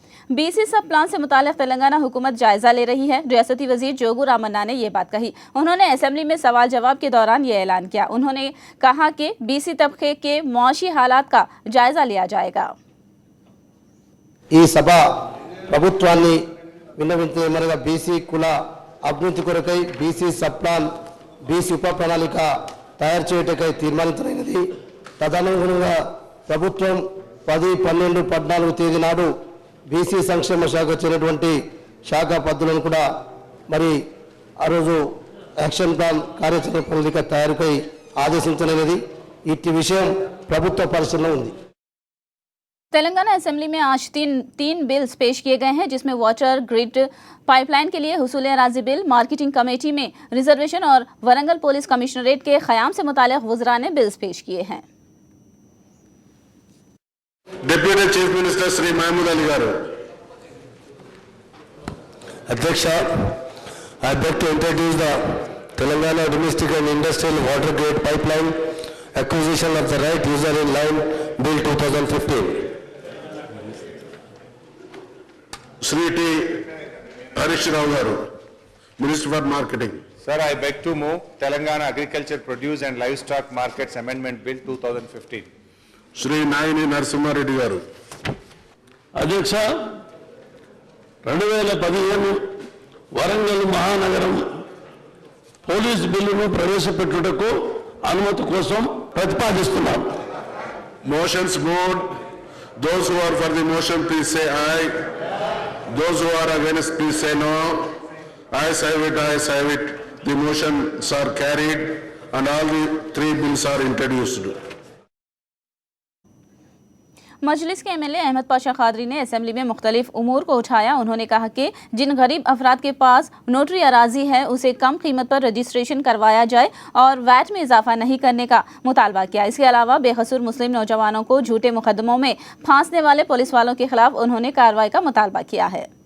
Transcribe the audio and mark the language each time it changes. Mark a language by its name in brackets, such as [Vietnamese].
[Hindi] BC सब plan से मुताल्लिक़ तेलंगाना हुकूमत जायजा ले रही है। रियासती वजीर जोगू रामन्ना ने ये बात कही। उन्होंने असेंबली में सवाल जवाब के दौरान ये ऐलान किया। उन्होंने कहा कि बीसी तबके के मुआशी हालात का जायजा लिया जाएगा। [Telugu] ఈ సభ ప్రభుత్వాన్ని విన్నవించేమనగా బీసీ కుల అభివృద్ధి కొరకై బీసీ సబ్ ప్లాన్ బీసీ ఉప ప్రణాళిక తయారు చేయటకై తీర్మానించమైనది. తదనుగుణంగా ప్రభుత్వం 10-12-14 తేదీ నాడు బీసీ సంక్షేమ శాఖ చేరినటువంటి శాఖ పద్ధతులను కూడా మరి ఆ రోజు యాక్షన్ ప్లాన్ కార్యాచరణ ప్రణాళిక తయారుకై ఆదేశించలేనిది. ఇట్టి విషయం ప్రభుత్వ పరిశీలనలో ఉంది. [Hindi] तेलंगाना असेंबली में आज तीन बिल्स पेश किए गए हैं, जिसमें वाटर ग्रिड पाइपलाइन के लिए हुसूल अराजी बिल, मार्केटिंग कमेटी में रिजर्वेशन और वरंगल पुलिस कमिश्नरेट के क़याम से मुताल्लिक़ वज़रा ने बिल्स पेश किए हैं। [Telugu] Deputy chief minister Shri Mahmood Ali గారు. [English] అధ్యక్ష, I beg to introduce the Telangana Domestic and Industrial Water Grid Pipeline Acquisition of the Right User in Line Bill 2015. [Telugu] Shri T Harish Rao గారు, minister for marketing. [English] Sir, I beg to move Telangana Agriculture Produce and Livestock Markets Amendment Bill 2015. [Telugu] Shri Nayani Narasimha Reddy గారు. అధ్యక్ష, 2015 వరంగల్ మహానగరం police బిల్లును ప్రవేశపెట్టుటకు అనుమతి కోసం ప్రతిపాదిస్తున్నాం. [English] Motions moved. Those who are for the motion, please say aye. Those who are against, please say no. Ayes have it, ayes have it. The motions are carried and all the 3 bills are introduced. [Hindi] मजलिस के MLA Ahmad Pasha Qadri ने assembly में मुख्तलिफ उमूर को उठाया। उन्होंने कहा कि जिन गरीब अफराद के पास नोटरी अराजी है उसे कम कीमत पर रजिस्ट्रेशन करवाया जाए और वैट में इजाफा नहीं करने का मुतालबा किया। इसके अलावा बेकसूर मुस्लिम नौजवानों को झूठे मुकदमों में फांसने वाले पुलिस वालों के खिलाफ उन्होंने कार्रवाई का मुतालबा किया है।